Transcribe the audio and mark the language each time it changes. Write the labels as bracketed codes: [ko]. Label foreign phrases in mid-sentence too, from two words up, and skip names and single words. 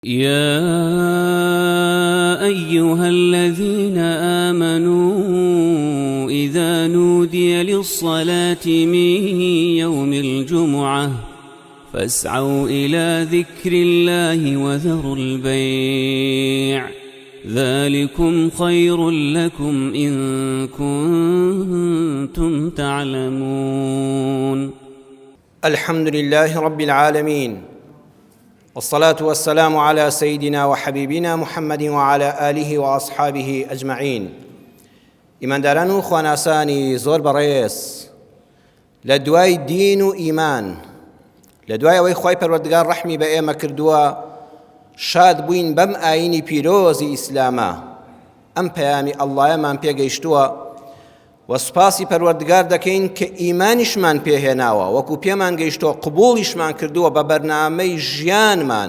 [ar] يا أيها الذين آمنوا إذا نودي للصلاة من يوم الجمعة فاسعوا إلى ذكر الله وذروا البيع ذلكم خير لكم إن كنتم تعلمون. الحمد لله رب العالمين، والصلاة والسلام على سيدنا وحبيبنا محمد وعلى آله وأصحابه أجمعين. [ckb] ئیمانداران و خواناسانی زۆر بەڕێز، لە دوای دین و ئیمان، لە دوای ئەوەی خوای پەروەردگار ڕەحمی بە ئێمە کردووە، شاد بووین بەم ئاینی پیرۆزی ئیسلامە. ئەم پەیامی ئەڵڵایەمان پێگەیشتووە و سوپاسی پەروەردگار دەکەین کە ئیمانیشمان پێهێناوە، وەکو پێمان گەیشتووە قبوڵیشمان کردووە بە بەرنامەی ژیانمان.